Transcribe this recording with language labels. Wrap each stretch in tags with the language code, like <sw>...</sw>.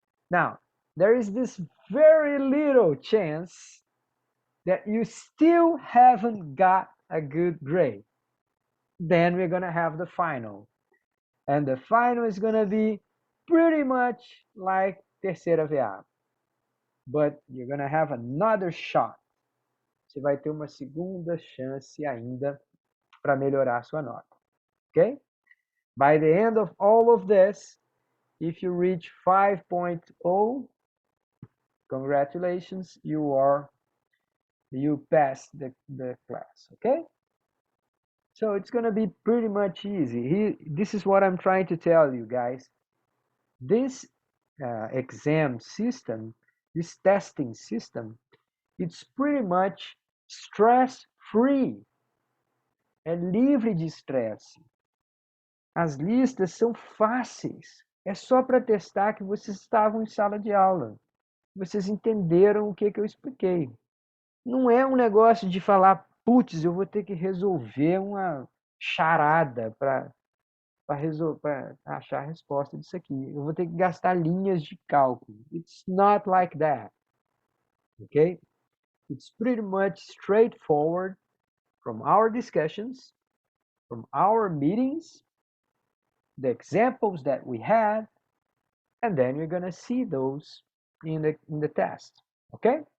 <en>Now, there is this very little chance that you still haven't got a good grade. Then we're going to have the final. And the final is going to be pretty much like</en> <pt>terceira VA.</pt> <en>But you're going to have another shot.</en> <pt>Você vai ter uma segunda chance ainda para melhorar a sua nota.</pt> <en>Okay? By the end of all of this, if you reach 5.0, congratulations, you passed the class. Okay? So it's going to be pretty much easy. This is what I'm trying to tell you guys. This exam system, this testing system, it's pretty much stress-free.</en> <pt>É livre de estresse. As listas são fáceis. É só para testar que vocês estavam em sala de aula. Vocês entenderam o que eu expliquei. Não é um negócio de falar, putz, eu vou ter que resolver uma charada para achar a resposta disso aqui. Eu vou ter que gastar linhas de cálculo.</pt> <en>It's not like that. Okay? It's pretty much straightforward from our discussions, from our meetings, the examples that we had, and then you're going to see those in the test. Okay?</en>